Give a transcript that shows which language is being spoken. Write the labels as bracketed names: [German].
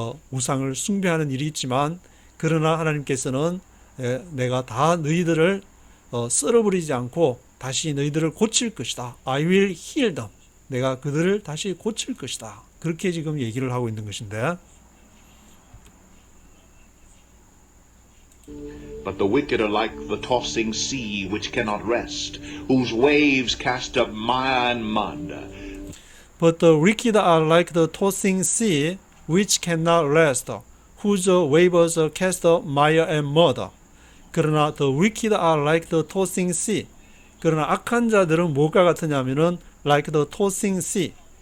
[Korean] 우상을 숭배하는 일이 있지만 그러나 하나님께서는 내가 다 너희들을 썰어버리지 않고 다시 너희들을 고칠 것이다. [English] I will heal them. [Korean] 내가 그들을 다시 고칠 것이다. 그렇게 지금 얘기를 하고 있는 것인데 [English] But the wicked are like the tossing sea which cannot rest, whose waves cast up mire and mud. But the wicked are like the tossing sea which cannot rest, whose waves cast up mire and mud. 그러나 the wicked are like the tossing sea. [Korean] 그러나 악한 자들은 뭐가 같으냐면은 [English] like the tossing sea.